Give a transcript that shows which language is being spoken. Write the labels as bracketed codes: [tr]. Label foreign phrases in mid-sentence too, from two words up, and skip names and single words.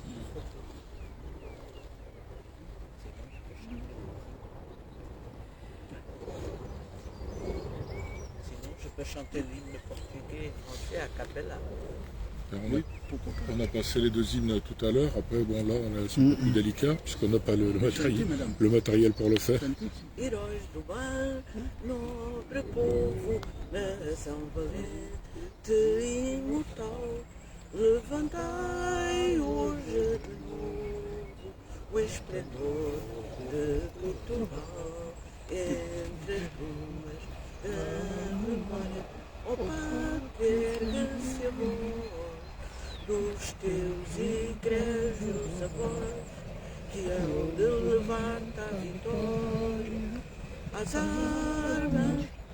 [fr] Chanter l'hymne portugais et français à Capella. On a passé les deux hymnes tout à l'heure, après bon là on est un peu plus délicat puisqu'on n'a pas le matériel pour le faire. [pt] Heróis do mar, nobre povo, nação valente e imortal, levantai hoje de novo o esplendor de Portugal entre as ruas da memória, ó Pátria, ergue-se a voz dos teus egrégios avós, que hão de levar-te à vitória, às armas,